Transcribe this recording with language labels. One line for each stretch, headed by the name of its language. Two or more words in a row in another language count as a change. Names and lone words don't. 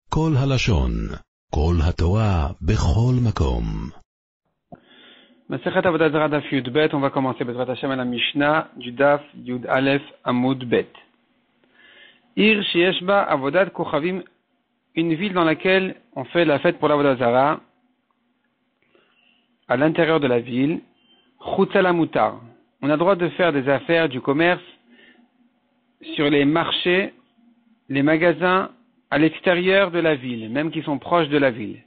Hebrew: כל הלשון, כל התורה, בכל מקום. מסכת עבודה זרה דף יב,
French: on va commencer
Hebrew: בעזרת השם
French: à la Mishnah du
Hebrew: דף יא עמוד ב. עיר שיש בה עבודת כוכבים,
French: une ville dans laquelle on fait la fête pour l'
Hebrew: עבודה זרה,
French: à l'intérieur de la ville,
Hebrew: חוצה לה מותר.
French: On a le droit de faire des affaires, du commerce, sur les marchés, les magasins, à l'extérieur de la ville, même qui sont proches de la ville.